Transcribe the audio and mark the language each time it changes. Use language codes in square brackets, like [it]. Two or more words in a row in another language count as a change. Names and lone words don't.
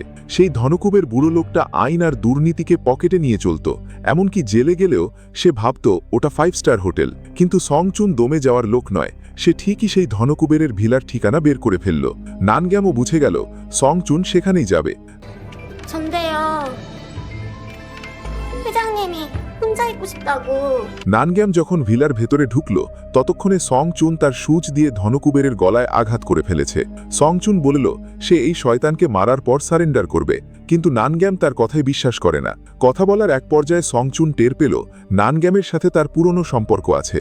[bn] সেই ধনকুবের বুড়ো লোকটা আইন আর দুর্নীতিকে পকেটে নিয়ে চলত। এমনকি জেলে গেলেও সে ভাবত ওটা 5 [en] star hotel. [bn] কিন্তু সংচুন দমে যাওয়ার লোক নয়। সে ঠিকই সেই ধনকুবেরের ভিলার ঠিকানা বের করে ফেলল। নানগ্যামও বুঝে গেল সংচুন সেখানেই যাবে। [ko] 전데요. 회장님이 혼자 있고 싶다고. [bn] নানগ্যাম যখন ভিলার ভেতরে ঢুকল ততক্ষণে সংচুন তার সূচ দিয়ে ধনকুবেরের গলায় আঘাত করে ফেলেছে। সংচুন বলল সে এই শয়তানকে মারার পর সারেন্ডার করবে, কিন্তু নানগ্যাম তার কথায় বিশ্বাস করে না। কথা বলার এক পর্যায়ে সংচুন টের পেল নানগ্যামের সাথে তার পুরনো সম্পর্ক আছে।